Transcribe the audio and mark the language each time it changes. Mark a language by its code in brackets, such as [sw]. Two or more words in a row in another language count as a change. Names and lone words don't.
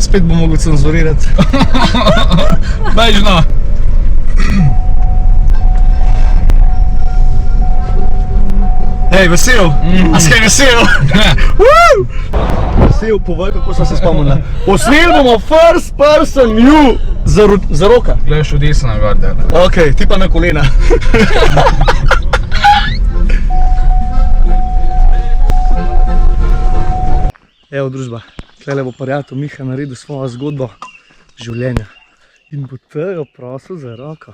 [sl] Spet bom mogel cenzurirati. Bežno. Hej, vesel! A si kaj vesel? Vesel, povej, kako sem se spomnila. Posneli bomo [en] first person view [sl] za roka. Gledaš v desno gor, da. Ok, ti pa na kolena. Evo družba, tukaj bo prijatelj Miha naredil svojo zgodbo življenja. In bo tejo prosil za roko.